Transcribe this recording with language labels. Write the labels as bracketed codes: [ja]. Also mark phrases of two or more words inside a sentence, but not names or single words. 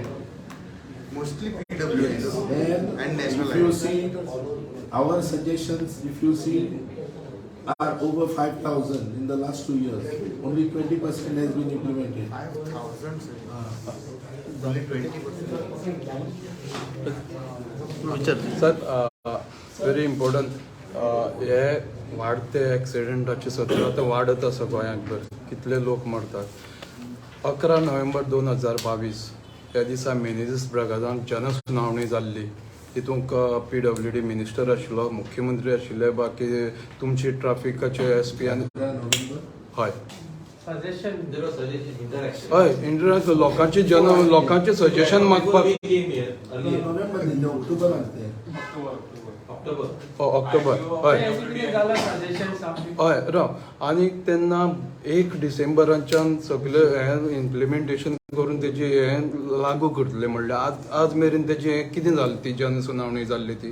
[en] Mostly PWD and national If you highways. see our suggestions, if you see, are over 5,000 in the last 2 years. Only 20% has been implemented. 5,000. Only 20%. sir very important [kok] हे वाढते ॲक्सिडेंटाची सत्र आतां वाडत आसा गोंयांत कितले लोक मरतात. 11 नोव्हेंबर 2022 ह्या दिसा मेनेजीस ब्रागादान जनसुनावणी जाल्ली तितूंक PWD मिनिस्टर आशिल्लो मुख्यमंत्री आशिल्ले बाकी तुमची ट्राफिकाचे SP हय सजेशन [en] There was suggestion, interaction. [kok] हय इंटरनॅट लोकांचे सजेशन मागपाक [en] We came here earlier. [kok] नोव्हेंबर न्ही, ऑक्टोबर असते. [en] October. [kok] ऑक्टोबर हय सजेशन हय राव आनी तेन्ना 1 डिसेंबराच्यान सगळे हें इम्प्लिमेंटेशन करून तेजी हें लागू करतले म्हणल्यार आज मेरेन तेजी हें कितें जालें ती जनसुनावणी जाल्ली ती